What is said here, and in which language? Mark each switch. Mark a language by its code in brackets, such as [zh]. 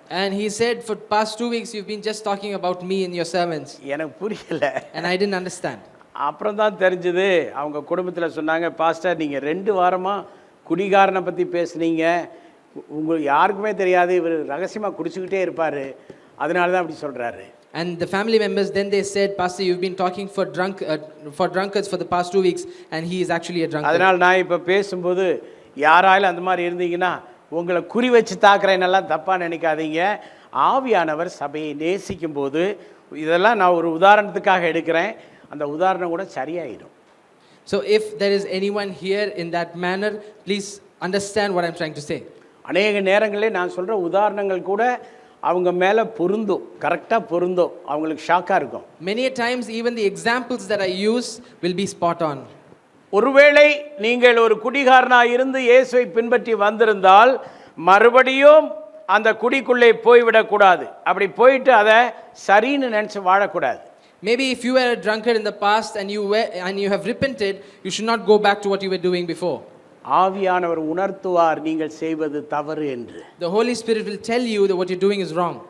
[en] And he said, for past 2 weeks, you've been just talking about me and your sermons. [ta] எனக்கு புரியல. [en] And I didn't understand. [ta] அப்புறம் தான் தெரிஞ்சது, அவங்க குடும்பத்தில் சொன்னாங்க, பாஸ்டர் நீங்கள் 2 வாரமாக குடிகாரனை பற்றி பேசுனீங்க, உங்களுக்கு யாருக்குமே தெரியாது, இவர் ரகசியமாக குடிச்சுக்கிட்டே இருப்பார், அதனால தான் அப்படி சொல்கிறாரு. [en] And the family members, then they said, Pastor, you've been talking for drunkards for the past 2 weeks, and he is actually a drunkard. [ta] அதனால் நான் இப்போ பேசும்போது யாராலும் அந்த மாதிரி இருந்தீங்கன்னா உங்களை குறி வச்சு தாக்குறேன்னெல்லாம் தப்பாக நினைக்காதீங்க. ஆவியானவர் சபையை நேசிக்கும் போது இதெல்லாம் நான் ஒரு உதாரணத்துக்காக எடுக்கிறேன், அந்த உதாரணம் கூட சரியாயிடும். [en] So if there is anyone here in that manner, please understand what I'm trying to say. [ta] அநேக நேரங்களில் நான் சொல்கிற உதாரணங்கள் கூட அவங்க மேலே பொருந்தும், கரெக்டாக பொருந்தும், அவங்களுக்கு ஷாக்காக இருக்கும். [en] Many a times even the examples that I use will be spot on. [ta] ஒருவேளை நீங்கள் ஒரு குடிகாரனாக இருந்து இயேசுவை பின்பற்றி வந்திருந்தால் மறுபடியும் அந்த குடிக்குள்ளே போய்விடக்கூடாது. அப்படி போயிட்டு அதை சரின்னு நினச்சி வாழக்கூடாது. [en] Maybe if you were a drunkard in the past and you have repented, you should not go back to what you were doing before. [ta] ஆவியானவர் உணர்த்துவார் நீங்கள் செய்வது தவறு என்று. [en] The Holy Spirit will tell you that what you're doing is wrong.